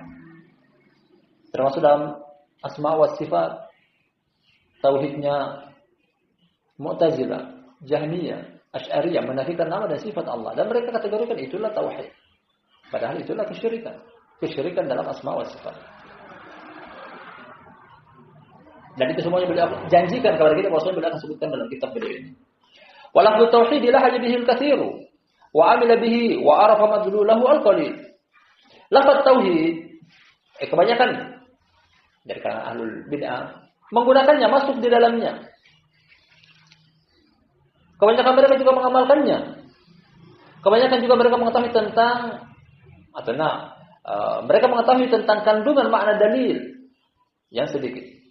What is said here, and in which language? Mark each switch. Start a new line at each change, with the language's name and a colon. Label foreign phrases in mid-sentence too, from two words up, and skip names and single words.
Indonesian: Termasuk dalam
Arabic: أسماء وصفات
Indonesian: tauhidnya Mu'tazilah, Jahmiyah, Asy'ariyah menafikan nama dan sifat Allah dan mereka kategorikan itulah tauhid. Padahal itulah kesyirikan. Kesyirikan dalam
Arabic: أسماء وصفات.
Indonesian: Dan itu semuanya beliau janjikan kepada kita, bahwasanya beliau akan sebutkan dalam kitab beliau ini.
Arabic: ولفظ التوحيد لهج به الكثير وعمل به وعرف مدلوله القليل.
Indonesian: Lafaz tauhid kebanyakan dari kalangan
Arabic: أهل البدعة
Indonesian: menggunakannya, masuk di dalamnya. Kebanyakan mereka juga mengamalkannya. Kebanyakan juga mereka mengetahui tentang mereka mengetahui tentang kandungan makna dalil yang sedikit.